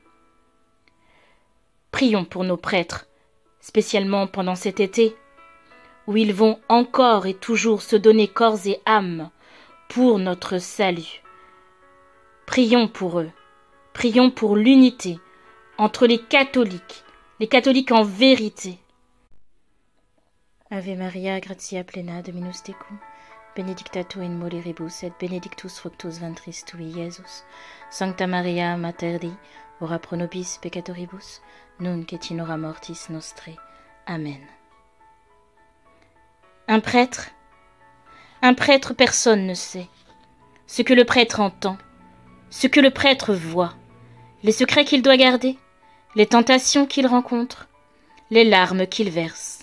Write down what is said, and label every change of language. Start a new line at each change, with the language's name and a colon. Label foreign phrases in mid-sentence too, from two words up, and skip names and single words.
French: Prions pour nos prêtres, spécialement pendant cet été, où ils vont encore et toujours se donner corps et âme pour notre salut. Prions pour eux, prions pour l'unité entre les catholiques en vérité.
Latin: Ave Maria, gratia plena, Dominus tecum, benedicta tu in mulieribus et benedictus fructus ventris tui, Iesus. Sancta Maria, Mater Dei, ora pro nobis peccatoribus, nunc et in hora mortis nostrae. Amen.
French: Un prêtre, personne ne sait. Ce que le prêtre entend, ce que le prêtre voit, les secrets qu'il doit garder, les tentations qu'il rencontre, les larmes qu'il verse.